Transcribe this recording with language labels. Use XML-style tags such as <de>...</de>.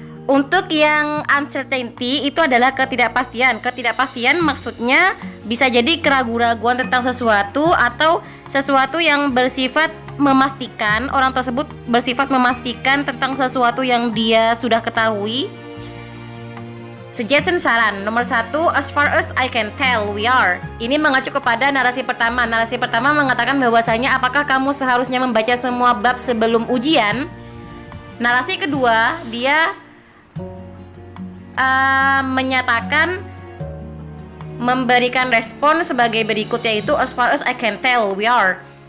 <id>Untuk yang uncertainty itu adalah ketidakpastian. Ketidakpastian maksudnya bisa jadi keraguan-raguan tentang sesuatu atau sesuatu yang bersifat memastikan. Orang tersebut bersifat memastikan tentang sesuatu yang dia sudah ketahui. Suggestion, saran.</id> <en>Nomor 1, as far as I can tell we are.</en> <id>Ini mengacu kepada narasi pertama. Narasi pertama mengatakan bahwasanya apakah kamu seharusnya membaca semua bab sebelum ujian. Narasi kedua, dia menyatakan, memberikan respon sebagai berikut, yaitu</id> <en>as far as I can tell we are.</en>